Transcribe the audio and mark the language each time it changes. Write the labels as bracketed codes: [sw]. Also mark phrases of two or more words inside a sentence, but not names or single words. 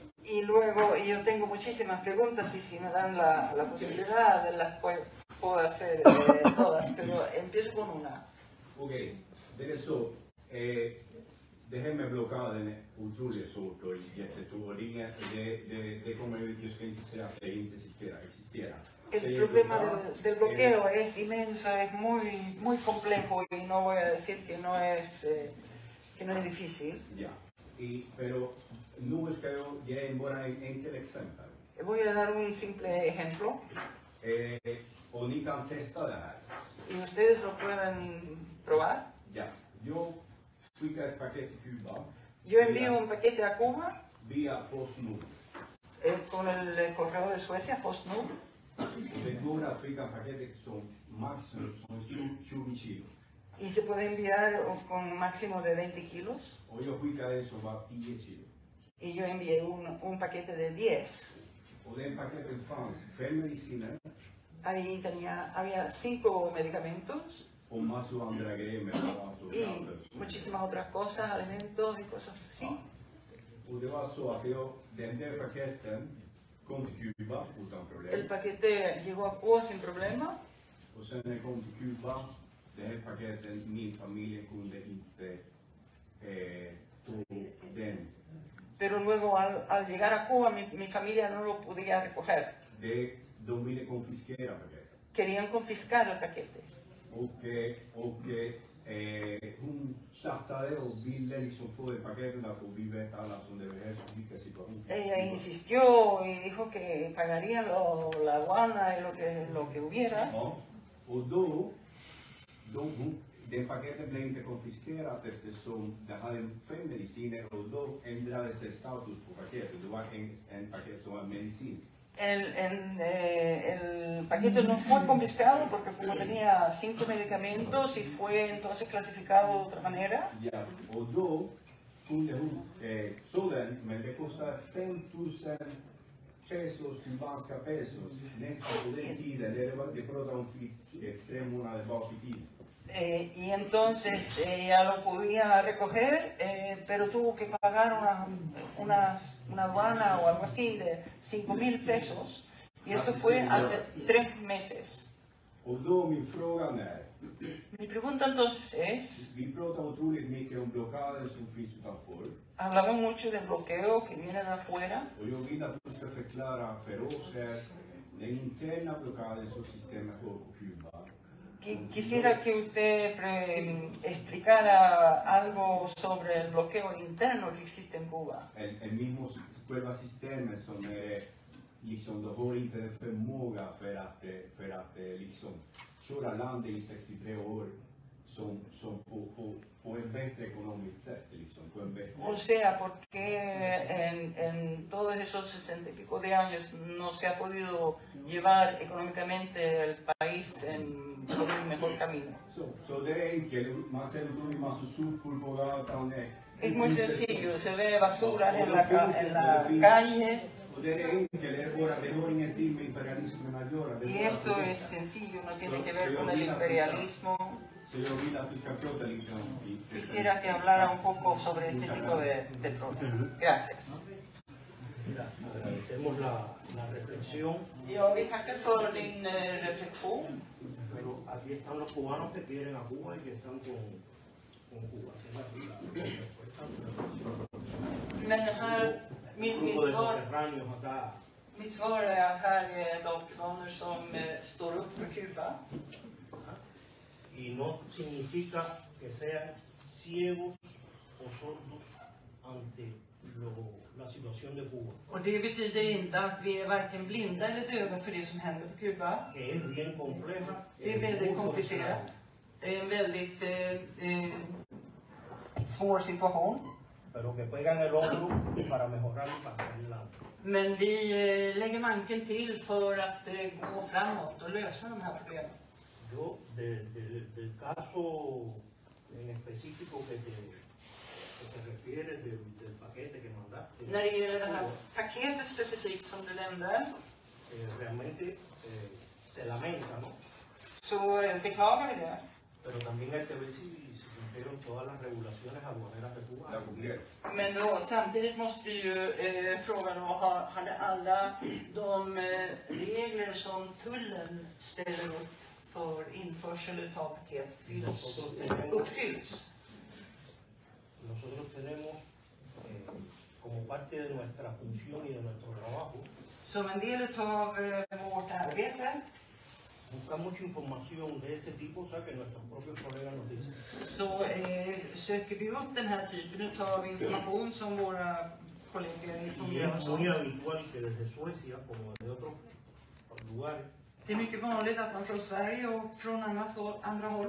[es] Y luego yo tengo muchísimas preguntas y si me dan la posibilidad de las puedo hacer todas, pero empiezo con una. [sv] Okej, det är så. Det här med blockaden är otroligt svårt och jättestort. Det kommer ju, jag ska inte säga att det inte existerar. [es] El problema del bloqueo es inmenso, es muy complejo y no voy a decir que no es difícil. [sv] Ja, pero nu ska jag ge bara en enkel exempel. [es] Voy a dar un simple ejemplo. [sv] Och ni kan testa det här. [es] Y ustedes lo pueden probar. [sv] Ja, jag skickar ett paket till Kuba. [es] Yo envío un paquete a Cuba [sv] Via PostNord. [es] con el correo de Suecia, PostNord. [sv] Det går att skicka paketet som maximum som 20 kilo. [es] Y se puede enviar con máximo de 20 kilos. [sv] Och jag skickar en som var 10 kilo. [es] Y yo envié un paquete de 10. [sv] Och den paketen fanns 5 mediciner [es] Ahí había 5 medicamentos [sv] och massor andra grejer med mat och [es] y [sv] kaffe. [es] muchísimas otras cosas, alimentos y cosas así. [sv] Och det var så att den där paketen kom till Kuba utan [es] El [sv] problem. [es] paquete llegó a Cuba sin problema. [sv] Och sen när det kom till Kuba, den här paketen, min familj kunde inte få den. [es] Pero luego al llegar a Cuba mi familia no lo podía recoger. [sv] De ville konfiskera paketet. [es] Querían confiscar el paquete. [sv] Och hon chattade och ville liksom få det paketet för vi vet alla som det är så vilka situation. Ella insistió y dijo que pagarían la aduana y lo que hubiera. Ja, och då det paketet blev inte konfiskerat eftersom det hade 5 mediciner och då ändrade sig status på paketet. Det var en paket som var medicinsk. [es] El paquete no fue confiscado porque como tenía 5 medicamentos y fue entonces clasificado de otra manera. [sv] Ja, och då kunde hon så den, men det kostade 5,000 pesos, kubanska pesos, nästan på den tiden. Det pratade om 3 månader bak i tiden. [es] Y entonces ella lo podía recoger, pero tuvo que pagar una aduana o algo así de 5,000 pesos. Y esto fue hace 3 meses. [sv] Och då min fråga är, [es] Mi pregunta entonces es, [sv] vi pratar otroligt mycket om blockader som finns utanför. [es] hablamos mucho del bloqueo que viene de afuera. [sv] Och jag vill att du ska förklara för oss här den interna blockaden som systemet har på Kuba. [es] Quisiera que usted explicara algo sobre el bloqueo interno que existe en Cuba. El mismo [sv] själva systemet som är liksom, de har inte en förmåga för att liksom köra landet i 63 år som på en bättre ekonomiskt sätt. Liksom, på en bättre... [es] O sea, porque en todos esos 60 y pico de años no se ha podido llevar económicamente el país por un mejor camino. [sv] Så det är enkelt, man ser en massa sopor på gatan. [es] Es muy sencillo, se ve basura en la calle. [sv] Och det är enkelt, det har ingenting med imperialismen att göra. [es] Y esto es sencillo, no tiene que ver con el imperialismo. Quisiera que hablara un poco sobre este tipo de problemas. Gracias. Mira, agradecemos la reflexión, [sv] Jag vill tacka för din reflektion. [es] pero aquí están los cubanos que quieren a Cuba y que están con Cuba. [sv] Men här, mitt svar är att här är de kubaner som står upp för Kuba. [es] Y no significa que sean ciegos o sordos ante la situación de Cuba. [sv] Och det betyder inte att vi är varken blinda eller döva för det som händer på Kuba. [es] Que es bien compleja. [sv] Det är väldigt komplicerat. Det är en väldigt svår situation. [es] Pero que pegan el hombro para mejorar y para el lado. [sv] Men vi lägger manken till för att gå framåt och lösa de här problemen. [es] Yo, del caso en específico que te refieres del paquete que mandaste, [sv] När det gäller det här paketet specifikt som du nämnde, [es] realmente se lamenta, ¿no? [sv] så beklagar vi det. [es] Pero también hay que ver si cumplieron todas las regulaciones aduaneras de Cuba. [sv] Men då, samtidigt måste ju frågan vara, hade alla de regler som tullen ställer upp för införsel av paket uppfylls? [es] Nosotros tenemos, como parte de nuestra función y de nuestro trabajo, [sv] Som en del av vårt arbete [es] buscar mucha información de ese tipo, o sea, que nuestros propios colegas nos dicen. [sv] så söker vi upp den här typen av information som våra kollegor [es] Y [sv] informerar [es] es [sv] oss [es] muy [sv] om. [es] habitual que desde Suecia, como desde otros lugares, [sv] Det är mycket vanligt att man från Sverige och från andra håll,